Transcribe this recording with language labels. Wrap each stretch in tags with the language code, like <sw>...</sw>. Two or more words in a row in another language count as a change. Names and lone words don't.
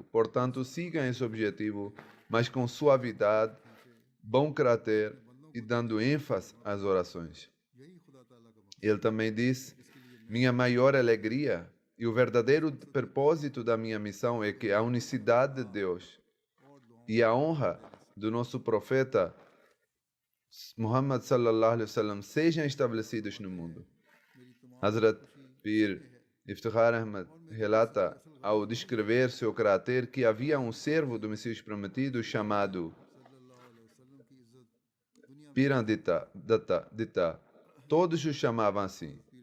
<pt>Portanto, sigam esse objetivo, mas com suavidade, bom caráter e dando ênfase às orações. Ele também disse: minha maior alegria e o verdadeiro propósito da minha missão é que a unicidade de Deus e a honra do nosso profeta Muhammad</pt> <ar>صلى الله عليه وسلم</ar> <pt>sejam estabelecidos no mundo. Hazrat Pir Iftikhar Ahmad relata, ao descrever seu caráter, que havia um servo do Messias Prometido chamado Pirandita. Todos o chamavam assim.</pt>